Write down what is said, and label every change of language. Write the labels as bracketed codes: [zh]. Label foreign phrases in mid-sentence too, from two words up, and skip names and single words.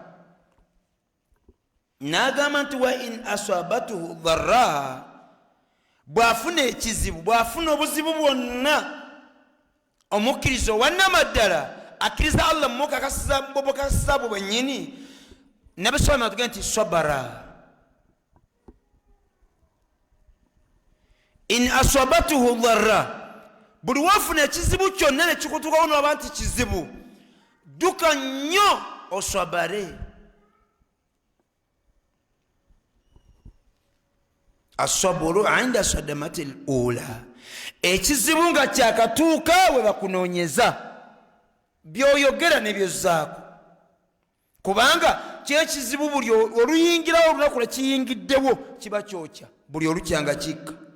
[lg] N'agamba nti [ar] وإن أصابته ضراء, [lg] bw'afuna ekizibu, bw'afuna obuzibu bwonna, omukkiriza owannamaddala akkiriza Allah mubokakasiza bwe bwennyini, Nabbi [ar] صلى الله عليه وسلم [lg] nti sabara. [ar] إن أصابته ضراء, [lg] buli wafuna ekizibu kyonna ne kikutuukawo n'oba nti kizibu, dduka nnyo oswabare. [ar] الصبر عند الصدمة الأولى, [lg] ekizibu nga kyakatuuka we bakunoonyeza, by'oyogera ne byozzaako, kubanga kyekizibu buli oluyingirawo olunaku lwe kiyingiddewo kiba kyokya, buli olukya nga kikka.